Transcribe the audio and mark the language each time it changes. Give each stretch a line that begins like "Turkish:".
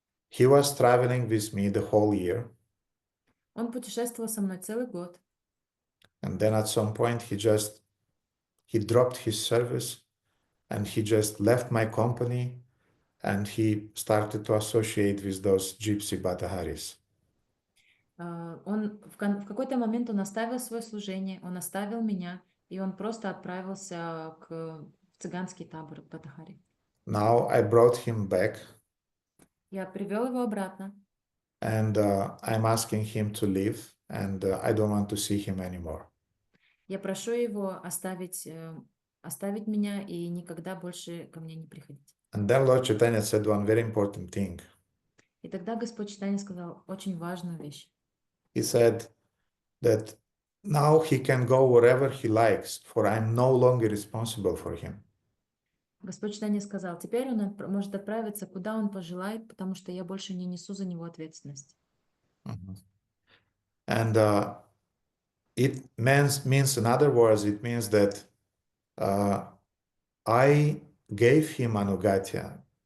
English: He was traveling with me the whole year.
Russian: Он путешествовал со мной целый год.
English: And then at some point he dropped his service and he just left my company and he started to associate with those gypsy Bhattaharis.
Russian: В какой-то момент он оставил свое служение, он оставил меня, и он просто отправился в цыганский табор Бхаттахари.
English: Now I brought him back.
Russian: Я привел его обратно.
English: And I'm asking him to leave, and I don't want to see him anymore.
Russian: Я прошу его оставить меня и никогда больше ко мне не приходить.
English: And then Lord Chaitanya said one very important thing.
Russian: И тогда Господь Чайтанья сказал очень важную вещь.
English: He said that now he can go wherever he likes, for I'm no longer responsible for him.
Russian: Господь Чайтанья сказал: теперь он может отправиться куда он пожелает, потому что я больше не несу за него ответственность.
English: And it means, in other words, it means that I gave him ānugatya.